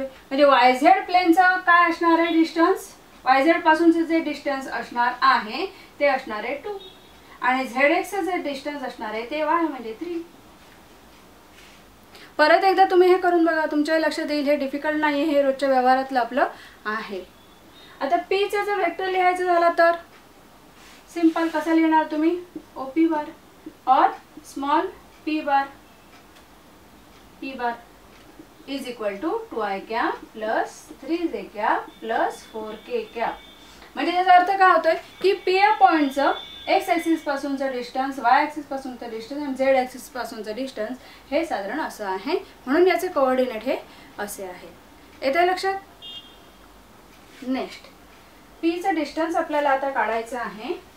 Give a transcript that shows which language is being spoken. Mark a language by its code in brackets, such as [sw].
[mr] म्हणजे Y Z प्लेनचं काय असणार आहे डिस्टन्स? वाय झेड पासूनचं जे डिस्टन्स असणार आहे ते असणार आहे 2 आणि झेड एक्सचं जे डिस्टन्स असणार आहे ते वाय म्हणजे 3. परत एकदा तुम्ही हे करून बघा, तुमच्या लक्षात येईल. हे डिफिकल्ट नाही आहे, हे रोजच्या व्यवहारातलं आपलं आहे. आता पीचं जर वेक्टर लिहायचं झालं तर सिंपल कसं लिहिणार तुम्ही? [en] O P bar और small p bar is equal to 2i cap plus 3j cap plus 4k cap. [mr] म्हणजे याचा अर्थ काय होतोय की पी या पॉइंटचं x axis पासूनचं distance, Y axis पासूनचं distance आणि झेड ॲक्सिस पासूनचं डिस्टन्स हे साधारण असं आहे. म्हणून याचे कोऑर्डिनेट हे असे आहे. येते लक्षात? नेक्स्ट पीचं डिस्टन्स आपल्याला आता काढायचं आहे.